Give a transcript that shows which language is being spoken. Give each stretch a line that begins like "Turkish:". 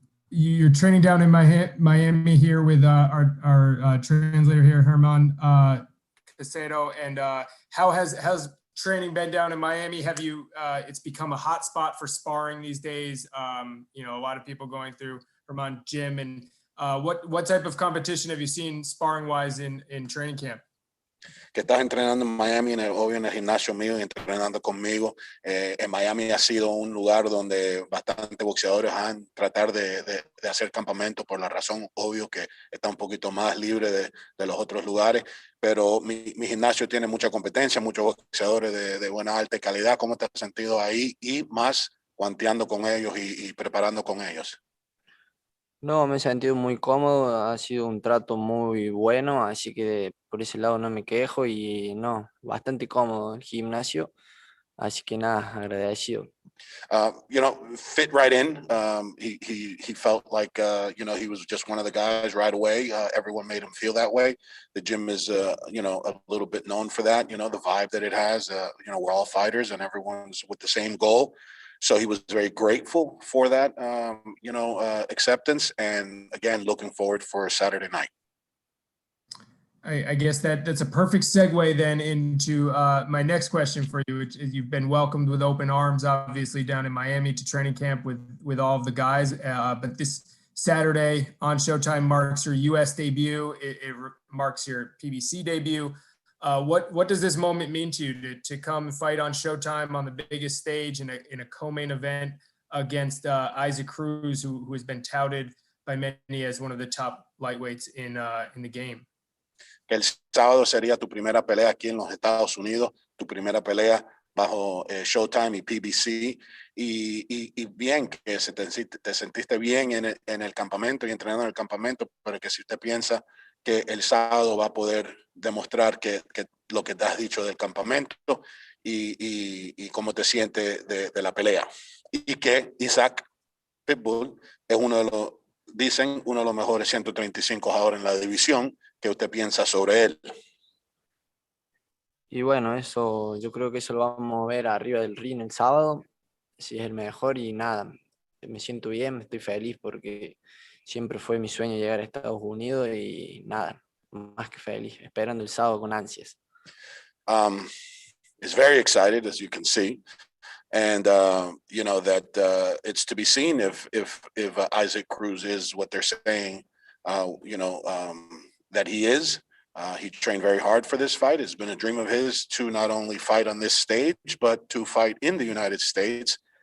English: You're training down in Miami here with our translator here, Germán Caicedo. And how has training been down in Miami? Have you? It's become a hot spot for sparring these days. You know, a lot of people going through Germán gym. And what type of competition have you seen sparring wise in training camp?
Spanish: Que estás entrenando en Miami, obvio en el gimnasio mío y entrenando conmigo. En Miami ha sido un lugar donde bastantes boxeadores han tratado de hacer campamento por la razón, obvio que está un poquito más libre de los otros lugares, pero mi gimnasio tiene mucha competencia, muchos boxeadores de buena alta calidad. ¿Cómo te has sentido ahí y más guanteando con ellos y preparando con ellos? No, me he sentido muy cómodo, ha sido un trato muy bueno, así que por ese lado no me quejo y no, bastante cómodo el gimnasio, así que nada, agradecido.
English: You know, fit right in. He felt like, you know, he was just one of the guys right away. Everyone made him feel that way. The gym is, you know, a little bit known for that, you know, the vibe that it has. You know, we're all fighters and everyone's with the same goal. So he was very grateful for that, you know, acceptance. And again, looking forward for Saturday night. I guess that's a perfect segue then into my next question for you, which is you've been welcomed with open arms, obviously down in Miami to training camp with all of the guys. But this Saturday on Showtime marks your U.S. debut. It marks your PBC debut. What does this moment mean to you to come and fight on Showtime on the biggest stage in a co-main event against Isaac Cruz, who has been touted by many as one of the top lightweights in the game?
Spanish: Que el sábado sería tu primera pelea aquí en los Estados Unidos, tu primera pelea bajo Showtime y PBC, y bien, que te sentiste bien en el campamento y entrenando en el campamento, pero que si usted piensa que el sábado va a poder demostrar que lo que te has dicho del campamento y cómo te sientes de la pelea. Y que Isaac Pitbull es dicen, uno de los mejores 135 ahora en la división. ¿Qué usted piensa sobre él? Y bueno, eso, yo creo que eso lo vamos a ver arriba del ring el sábado, si es el mejor y nada, me siento bien, estoy feliz porque siempre fue mi sueño llegar a Estados Unidos y nada, más que feliz, esperando el sábado con ansias.
English: Is very excited, as you can see. And, you know, that it's to be seen if Isaac Cruz is what they're saying, you know, that he is. He trained very hard for this fight. It's been a dream of his to not only fight on this stage, but to fight in the United States.